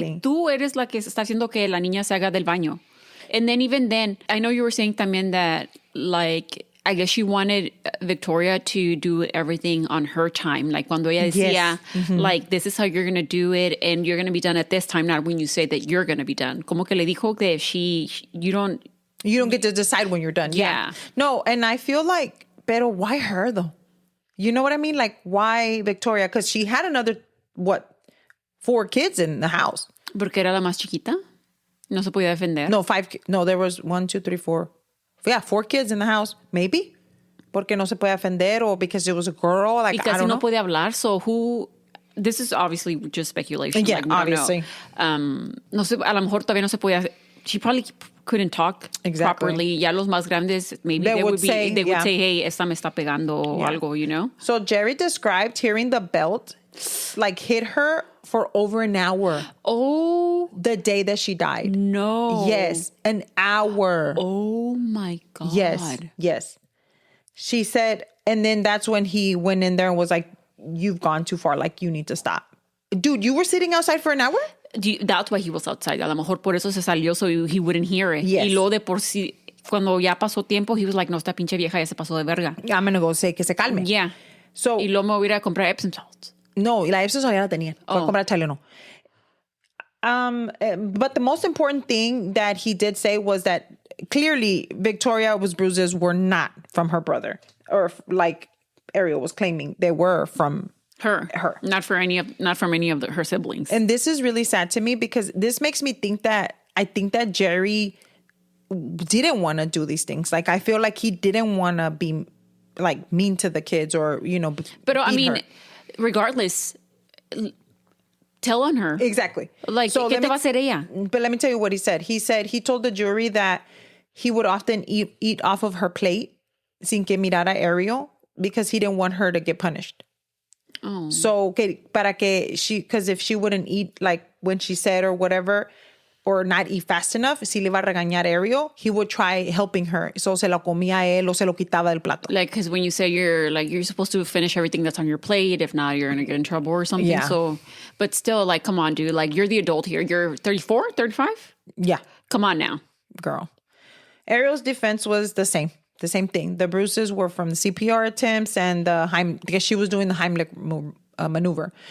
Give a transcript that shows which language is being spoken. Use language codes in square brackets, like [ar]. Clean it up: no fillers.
[es] like, tú eres la que está haciendo que la niña se haga del baño. [en] And then even then, I know you were saying también that, like, I guess she wanted Victoria to do everything on her time. [es] Like cuando ella decía, [en] Yes. like, this is how you're going to do it and you're going to be done at this time, not when you say that you're going to be done. [es] Como que le dijo que [en] you don't get to decide when you're done. Yeah. No, and I feel like, pero why her though? You know what I mean? Like, why Victoria? Because she had another, 4 kids in the house. [es] Porque era la más chiquita. No se podía defender. [en] No, 5. No, there was 1, 2, 3, 4. Yeah, 4 kids in the house. Maybe. [es] Porque no se puede defender [en] or because it was a girl. Like, [es] Y casi [en] I don't [es] no [en] know. [es] puede hablar. So who... [en] This is obviously just speculation. Yeah, like, we don't obviously. know. [es] No sé, a lo mejor todavía no se podía... [en] She probably couldn't talk properly. [es] Ya los más grandes, [en] maybe they would say, hey, [es] esta me está pegando o algo, [en] you know? So Jerry described hearing the belt like hit her for over an hour. Oh. The day that she died. No. Yes, an hour. Oh my God. Yes. She said, and then that's when he went in there and was like, you've gone too far. Like, you need to stop. Dude, you were sitting outside for an hour? That's why he was outside. [es] A lo mejor por eso se salió [en] so he wouldn't hear it. Yes. [es] Y luego de por sí, cuando ya pasó tiempo, [en] he was like, no, [es] esta pinche vieja ya se pasó de verga. [en] I'm going to go say [es] que se calme. [en] Yeah. So, [es] Y luego me voy a ir a comprar Epsom salts. no, la Epsom ya la tenían. Fue a comprar Tylenol. [en] But the most important thing that he did say was that clearly Victoria's bruises were not from her brother, or like Ariel was claiming they were from her. Not from any of her siblings. And this is really sad to me because this makes me think that Jerry didn't want to do these things. Like, I feel like he didn't want to be like mean to the kids or, you know, but I mean, her. Regardless, tell on her. Exactly. Like, so [es] ¿qué te va a hacer ella? [en] But let me tell you what he said. He told the jury that he would often eat off of her plate [es] sin que mirara Ariel [en] because he didn't want her to get punished. Oh. So, because if she wouldn't eat like when she said or whatever, or not eat fast enough, [es] si le iba a regañar Ariel, [en] he would try helping her. [es] So se lo comía él o se lo quitaba del plato. [en] Like, because when you say you're supposed to finish everything that's on your plate. If not, you're going to get in trouble or something. Yeah. So, but still, like, come on, dude. Like, you're the adult here. You're 34, 35? Yeah. Come on now. Girl. Ariel's defense was the same thing. The bruises were from the CPR attempts and because she was doing the Heimlich maneuver.